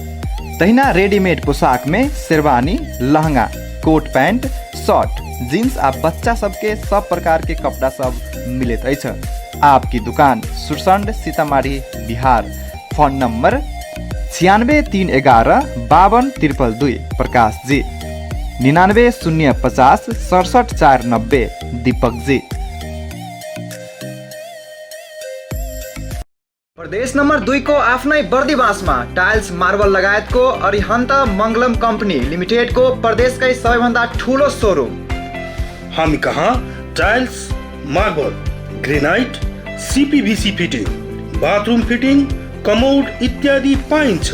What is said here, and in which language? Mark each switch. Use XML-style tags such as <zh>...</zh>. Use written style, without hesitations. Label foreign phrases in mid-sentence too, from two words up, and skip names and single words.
<mai>तहिना रेडीमेड पोशाक में शेरवानी, लहंगा, कोट पैंट, शर्ट, जीन्स आ बच्चा सबके सब प्रकार के कपड़ा सब मिलत अछि। आपकी दुकान, सुरसंड, सीतामढ़ी, बिहार। फोन नंबर 96 311 52 222, प्रकाश जी। 99 050 67 490, दीपक जी।</mai> <ne>प्रदेश नम्बर 2 को आफ्नै बर्दिवासमा टाइल्स, मार्बल लगायतको अरिहन्त मङ्गलम कम्पनी लिमिटेडको प्रदेशकै सबैभन्दा ठुलो सोरुम। हामी कहाँ टाइल्स, मार्बल, ग्रेनाइट, सीपीवीसी फिटिङ, बाथरूम फिटिङ, कमोड इत्यादि पाइन्छ।</ne>